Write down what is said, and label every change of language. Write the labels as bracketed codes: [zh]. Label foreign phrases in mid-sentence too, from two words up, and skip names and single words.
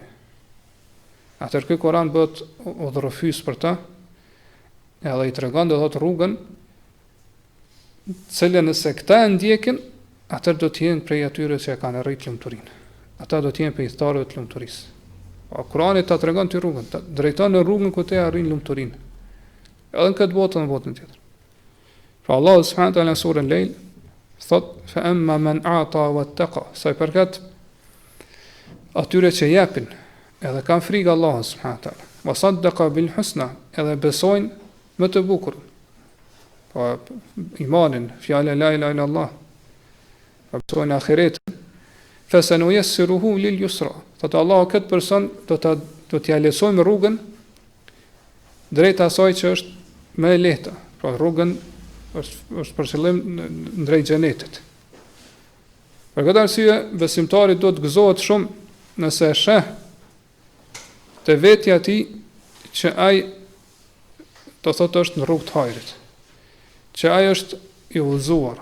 [sq] Atëherë ky Kur'an bëhet udhërofys për ta, edhe i tregon do thotë rrugën, cilën nëse këta e ndjekin, atëherë do të jenë prej atyre që kanë arritur lumturinë. Ata do të jenë pejgamberët e lumturisë. Po Kurani ta tregon ti rrugën, ta drejton në rrugën ku te arrin lumturinë. Edhe në këtë botë, në botën tjetër. Pra Allahu [ar] سبحانه وتعالى [sq] në surën Lejl thot [ar] فأما من أعطى واتقى, [sq] sa i përkat atyre që japin edhe kanë frikë Allahut [ar] سبحانه وتعالى, وصدق بالحسنى, [sq] edhe besojnë më të bukur. Po imanin, fjala [ar] لا إله إلا الله, [sq] besojnë ahiretin, [ar] فسنيسره لليسرى. [sq] Thot Allahu këtë person do t'ia lejojmë rrugën drejt asaj që është më e lehta. Pra rrugën është për qëllim në drejt xhenetit. Për këtë arsye besimtari do të gëzohet shumë nëse e sheh te vetja e tij që ai do thotë është në rrugë të hajrit, që ai është i udhëzuar.